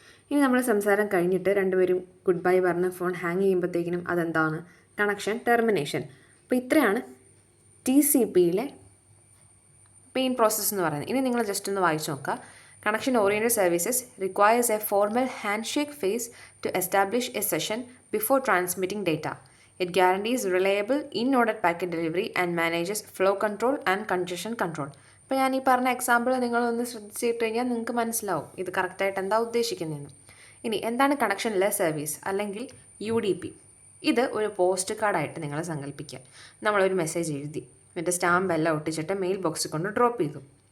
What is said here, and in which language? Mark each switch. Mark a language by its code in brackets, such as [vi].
[ml] ഇനി നമ്മൾ സംസാരം കഴിഞ്ഞിട്ട് രണ്ടുപേരും ഗുഡ് ബൈ പറഞ്ഞ് ഫോൺ ഹാങ് ചെയ്യുമ്പോഴത്തേക്കിനും അതെന്താണ്? Connection termination. അപ്പോൾ ഇത്രയാണ് TCPയിലെ മെയിൻ പ്രോസസ്സ് എന്ന് പറയുന്നത്. ഇനി നിങ്ങൾ ജസ്റ്റ് ഒന്ന് വായിച്ചു നോക്കുക. [en] Connection oriented services requires a formal handshake phase to establish a session before transmitting data. It guarantees reliable in-order packet delivery and manages flow control and congestion control. [ml] ഇപ്പോൾ ഞാൻ ഈ പറഞ്ഞ എക്സാമ്പിൾ നിങ്ങളൊന്ന് ശ്രദ്ധിച്ചിട്ട് കഴിഞ്ഞാൽ നിങ്ങൾക്ക് മനസ്സിലാവും ഇത് കറക്റ്റായിട്ട് എന്താ ഉദ്ദേശിക്കുന്നതെന്ന്. ഇനി എന്താണ് കണക്ഷൻലെസ് സർവീസ് അല്ലെങ്കിൽ UDP? ഇത് ഒരു പോസ്റ്റ് കാർഡായിട്ട് നിങ്ങൾ സങ്കല്പിക്കുക. നമ്മളൊരു മെസ്സേജ് എഴുതി, എന്നിട്ട് സ്റ്റാമ്പ് എല്ലാം ഒട്ടിച്ചിട്ട് മെയിൽ ബോക്സിൽ കൊണ്ട് ഡ്രോപ്പ് ചെയ്തു.